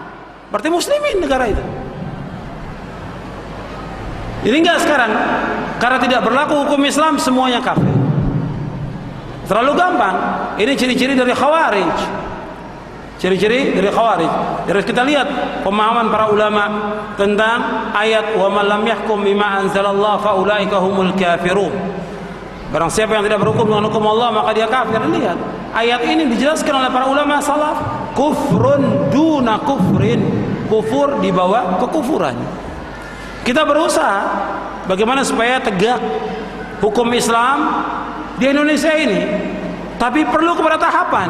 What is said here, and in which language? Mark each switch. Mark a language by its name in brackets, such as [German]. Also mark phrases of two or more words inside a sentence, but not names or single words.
[Indonesian] Berarti muslimin negara itu. Jadi enggak sekarang, karena tidak berlaku hukum Islam, semuanya kafir. Terlalu gampang. Ini ciri-ciri dari Khawarij. Ciri-ciri dari Khawarij. Harus kita lihat pemahaman para ulama tentang ayat [Arabic] ومن لم يحكم بما أنزل الله فأولئك هم الكافرون. [Indonesian] Barang siapa yang tidak berhukum dengan hukum Allah, maka dia kafir. Lihat, ayat ini dijelaskan oleh para ulama salaf, [Arabic] كفر دون كفر. [Indonesian] Kufur di bawah kekufuran. Kita berusaha bagaimana supaya tegak hukum Islam di Indonesia ini, tapi perlu kepada tahapan.